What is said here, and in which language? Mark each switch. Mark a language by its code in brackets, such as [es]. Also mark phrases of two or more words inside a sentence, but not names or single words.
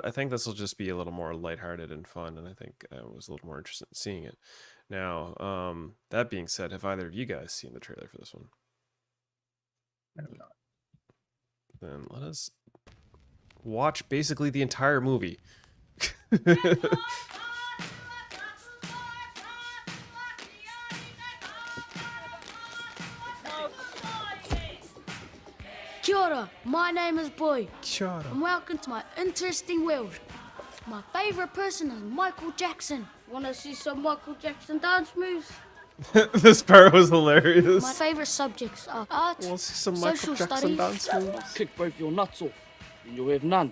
[en] I think this will just be a little more lighthearted and fun, and I think I was a little more interested in seeing it. Now, that being said, have either of you guys seen the trailer for this one? I have not. Then let us watch basically the entire movie. [mi] Kia ora, [en] my name is Boy. [mi] Kia ora. [en] And welcome to my interesting world. My favourite person is Michael Jackson. Wanna see some Michael Jackson dance moves? This part was hilarious. My favourite subjects are art, We'll see some social Michael Jackson studies, dance moves. Kick both your nuts off, and you'll have none.